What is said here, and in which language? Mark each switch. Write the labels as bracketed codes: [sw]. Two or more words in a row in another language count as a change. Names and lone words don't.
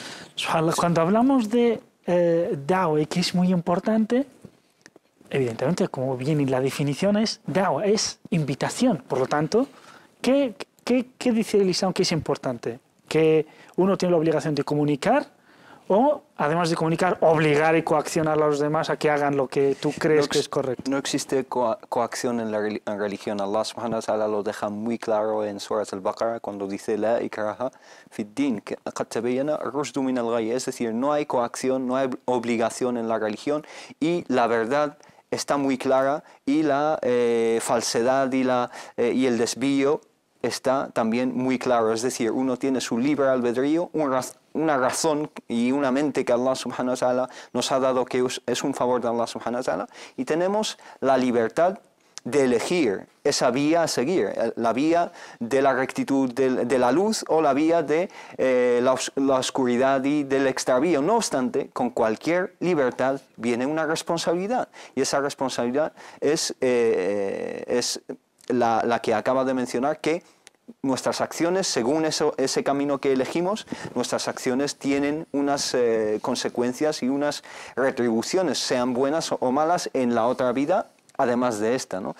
[es] Cuando hablamos de da'wah, que es muy importante, evidentemente, como viene la definición, es da'wah, es invitación. Por lo tanto, ¿qué dice el Islam que es importante? ¿Que uno tiene la obligación de comunicar o, además de comunicar, obligar y coaccionar a los demás a que hagan lo que tú crees que es correcto? No existe coacción en la religión. Allah [ar] سبحانه وتعالى [es] lo deja muy claro en Surat al-Baqarah cuando dice [ar] لا إكراه في الدين، قد تبين الرشد من الغي. [es] Es decir, no hay coacción, no hay obligación en la religión, y la verdad está muy clara, y la falsedad y el desvío está también muy claro. Es decir, uno tiene su libre albedrío, una razón y una mente que Allah [ar] سبحانه وتعالى [es] nos ha dado, que es un favor de Allah [ar] سبحانه وتعالى, [es] y tenemos la libertad de elegir esa vía a seguir, la vía de la rectitud, de la luz, o la vía de la oscuridad y del extravío. No obstante, con cualquier libertad viene una responsabilidad, y esa responsabilidad es la que acaba de mencionar, que nuestras acciones, según ese camino que elegimos, nuestras acciones tienen unas consecuencias y unas retribuciones, sean buenas o malas, en la otra vida, además de esta, ¿no?